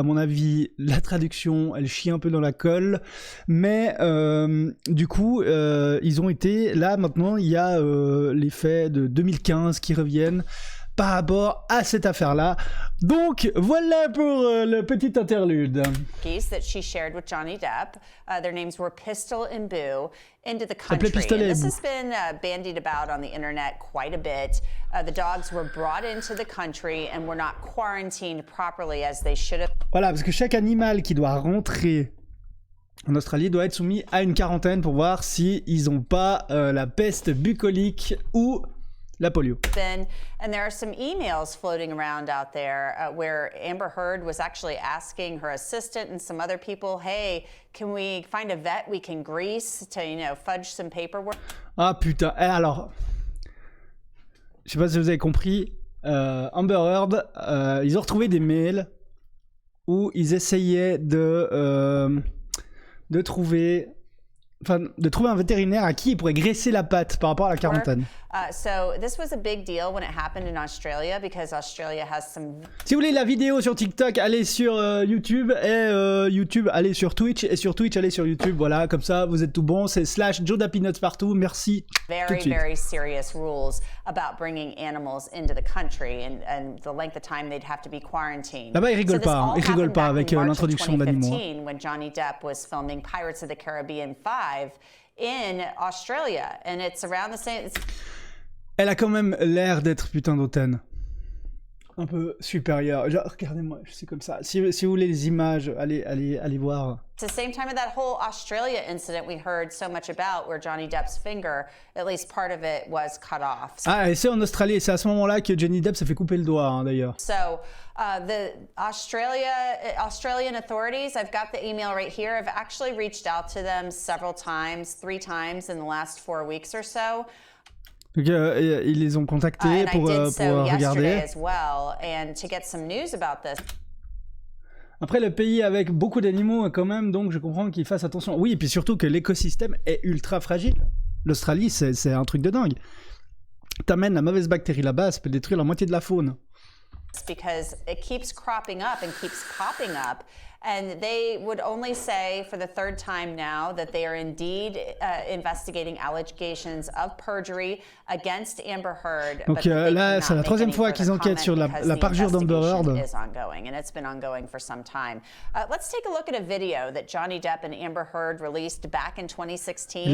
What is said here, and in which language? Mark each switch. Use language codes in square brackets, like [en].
[fr] À mon avis, la traduction, elle chie un peu dans la colle. Mais du coup, ils ont été... Là, maintenant, il y a les faits de 2015 qui reviennent par rapport à cette affaire-là. Donc, voilà pour le petit interlude. [en] That she shared with Johnny Depp. Their names were Pistol and Boo into the country. [fr] Pistolet [en] and this [fr] et [en] has been bandied about on the internet quite a bit. The dogs were brought into the country and were not quarantined properly as they should have. [fr] Voilà, parce que chaque animal qui doit rentrer en Australie doit être soumis à une quarantaine pour voir s'ils n'ont pas la peste bucolique ou la polio. [en] And there are some emails floating around out there where Amber Heard was actually asking her assistant and some other people, hey, can we find a vet we can grease to, fudge some paperwork? [fr] Ah putain, alors, je sais pas si vous avez compris, Amber Heard, ils ont retrouvé des mails où ils essayaient de trouver un vétérinaire à qui ils pourraient graisser la patte par rapport à la quarantaine. [en] So this was a big deal when it happened in Australia because Australia has some. [fr] Si vous voulez la vidéo sur TikTok, allez sur YouTube et YouTube, allez sur Twitch et sur Twitch, allez sur YouTube. Voilà, comme ça, vous êtes tout bon. C'est /JodaPeanuts partout. Merci. [en] Very serious rules about bringing animals into the country and the length of time they'd have to be quarantined. [fr] Là-bas, ils rigolent pas. Hein. Ils rigolent pas avec l'introduction d'animaux. [en] When Johnny Depp was filming Pirates of the Caribbean 5 in Australia, and it's around the same. [fr] Elle a quand même l'air d'être putain d'hautaine. Un peu supérieure. Genre, regardez-moi, je suis comme ça. Si vous voulez les images, allez voir. [en] It's the same time of that whole Australia incident we heard so much about, where Johnny Depp's finger, at least part of it, was cut off. [fr] Ah, et c'est en Australie, et c'est à ce moment-là que Johnny Depp s'est fait couper le doigt, hein, d'ailleurs. [en] So, the Australian authorities, I've got the email right here, I've actually reached out to them several times, 3 times in the last 4 weeks or so. [fr] Donc, ils les ont contactés pour regarder. [en] As well, and to get some news about this. [fr] Après, le pays avec beaucoup d'animaux quand même, donc je comprends qu'ils fassent attention. Oui, et puis surtout que l'écosystème est ultra fragile. L'Australie, c'est un truc de dingue. T'amènes la mauvaise bactérie là-bas, ça peut détruire la moitié de la faune. [en] Because it keeps cropping up and keeps popping up. And they would only say for the 3rd time now that they are indeed investigating allegations of perjury against Amber Heard. [fr] Donc là, c'est la 3e fois qu'ils enquêtent sur la parjure d'Amber Heard. [en] Is ongoing, and it's been ongoing for some time. Let's take a look at a video that Johnny Depp and Amber Heard released back in 2016.